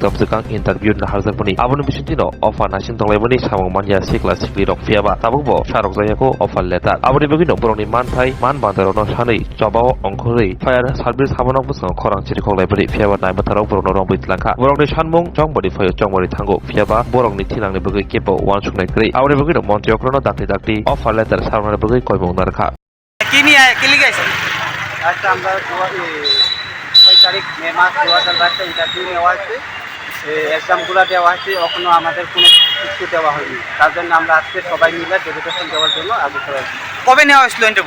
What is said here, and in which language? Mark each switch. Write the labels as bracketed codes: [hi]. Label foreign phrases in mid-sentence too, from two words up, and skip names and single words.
[trp] topsekang interview naharjakpuni aboni bisintino offer nasin tonglaiboni Samumanya Sikla Sikli Dok fiaba tabukbo sharok jayako [en] offer letter [trp] aboni bagino borongni manthai man bandarono sanai jobao ongkhorei [en] fire service [trp] habanok busang khorang chiri khoklaiboni fiaba naibatarok borongno rong bitlangkha borongni sanmung jongbodi phayo jongbodi thango fiaba borongni thinangni bagai kepo wansuknai kri aboni bagino montriokrono dakti [en] offer letter [trp] sarmani bagai koimung narkha [bn] কি নিয়ে কি লিখাইছে? আজকে আমরা 6 তারিখ মে মাস 2022 ইন্টারভিউ নেওয়া হয়েছে, এক্সামগুলো দেওয়া হয়েছে, এখনও আমাদের কোনো কিছু দেওয়া হয়নি। তার জন্য আমরা আজকে সবাই মিলে ডেপুটেশন দেওয়ার জন্য আগ্রহ আছি। কবে নেওয়া হয়েছিল ইন্টারভিউ?